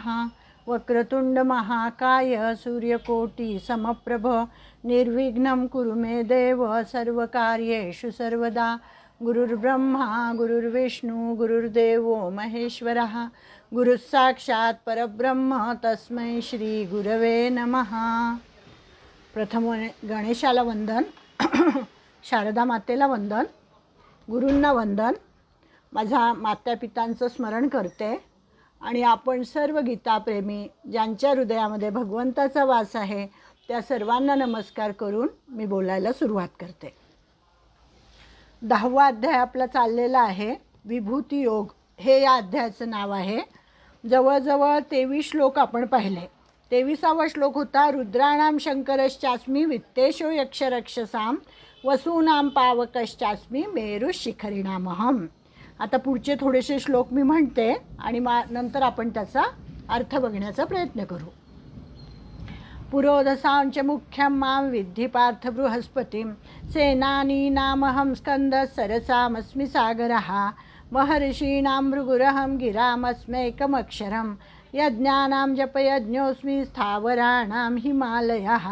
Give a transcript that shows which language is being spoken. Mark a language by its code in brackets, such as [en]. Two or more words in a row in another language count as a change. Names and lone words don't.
[sa] वक्रतुंड महाकाय सूर्यकोटी समप्रभ निर्विघ्नं कुरु मे देव सर्वकार्येषु सर्वदा। गुरुर्ब्रह्मा गुरुर्विष्णू गुरुर्देवो महेश्वरः गुरुः साक्षात् परब्रह्म तस्मै श्री गुरवे नमः। [mr] प्रथम गणेशाला वंदन, शारदा मातेला वंदन, गुरूंना वंदन, माझ्या मातापितांचं स्मरण करते आणि आपण सर्व गीताप्रेमी ज्यांच्या हृदयामध्ये भगवंताचा वास आहे त्या सर्वांना नमस्कार करून मी बोलायला सुरुवात करते। 10वा अध्याय आपला चाललेला आहे, विभूती योग हे या अध्यायाचं नाव आहे। जवळजवळ 23 श्लोक आपण पाहिले। 23वा श्लोक होता [sa] रुद्राणाम शंकरश्चास्मी वित्तेषो यक्षरक्षसां वसूनां पावकश्चास्मी मेरु शिखरिणामहम। [mr] आता पुढचे थोडेसे श्लोक मी म्हणते आणि नंतर आपण त्याचा अर्थ बघण्याचा प्रयत्न करू। [sa] पुरोधसांच मुख्यं मां विद्धि पार्थ बृहस्पतिं सेनानीनामहं स्कंदः सरसामस्मि सागरः महर्षीणां भृगुरहं गिरामस्मैकमक्षरं यज्ञानां जपयज्ञोऽस्मि स्थावराणां हिमालयः